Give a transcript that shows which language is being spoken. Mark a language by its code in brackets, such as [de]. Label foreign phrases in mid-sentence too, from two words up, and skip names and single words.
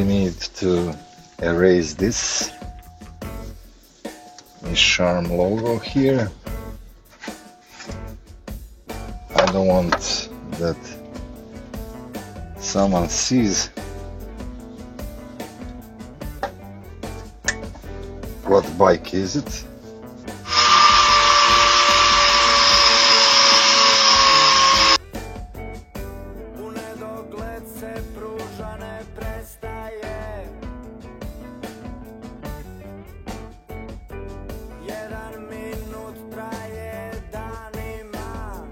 [en] need to erase this Charm logo here. don't want that someone sees what bike is it. [hr] U nedogled se pruža ne prestaje. Jedan minut traje danima.